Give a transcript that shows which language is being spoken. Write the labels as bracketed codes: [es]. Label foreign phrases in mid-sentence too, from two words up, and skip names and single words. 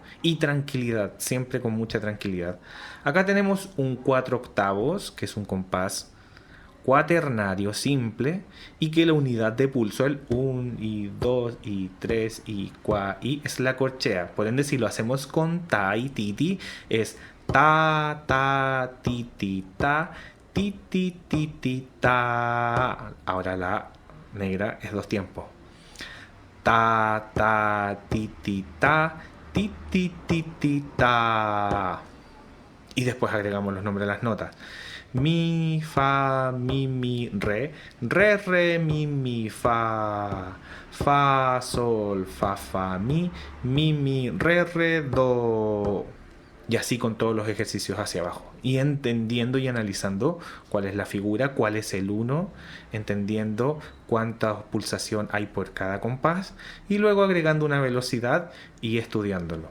[es] Y tranquilidad, siempre con mucha tranquilidad. Acá tenemos un 4/8, que es un compás cuaternario simple, y que la unidad de pulso, el 1 y 2 y 3 y 4 y es la corchea. Por ende, si lo hacemos con ta y titi, es ta, ta, titi, ta, titi, titi, ta. Ahora la negra es dos tiempos. Ta, ta, titi, ta, titi, titi, ta. Y después agregamos los nombres de las notas. Mi, fa, mi, re, mi, fa, sol, fa, mi, re, do. Y así con todos los ejercicios hacia abajo. Y entendiendo y analizando cuál es la figura, cuál es el uno, entendiendo cuánta pulsación hay por cada compás y luego agregando una velocidad y estudiándolo.